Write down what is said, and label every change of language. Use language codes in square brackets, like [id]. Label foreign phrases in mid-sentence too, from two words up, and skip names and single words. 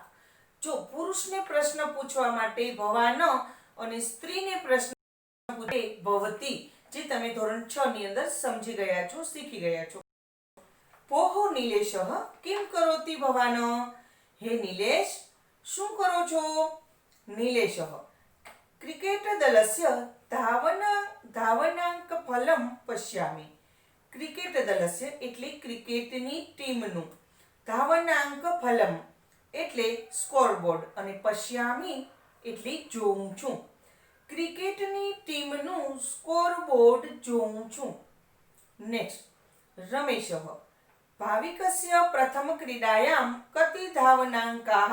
[gu] જો પુરુષને પ્રશ્ન પૂછવા માટે ભવાન અને સ્ત્રીને પ્રશ્ન પૂછે ભવતી, જે તમે ધોરણ 6 ની અંદર સમજી ગયા છો, શીખી ગયા છો. [sa] ભોઃ નિલેશઃ કિમ કરોતિ ભવાન. [gu] હે નિલેશ, શું કરો છો. [sa] નિલેશઃ क्रिकेटदलस्य धावनाङ्कफलं पश्यामि। [gu] क्रिकेटदलस्य એટલે ક્રિકેટની ટીમનું, धावनाङ्कफलं એટલે સ્કોરબોર્ડ અને પશ્યામી એટલે જોઉં છું। ક્રિકેટની ટીમનું સ્કોરબોર્ડ જોઉં છું। [sa] નેક્સ્ટ, રમેશः ભાવિકस्य પ્રથમક્રીડાયાं કતિ धावनाङ्काः।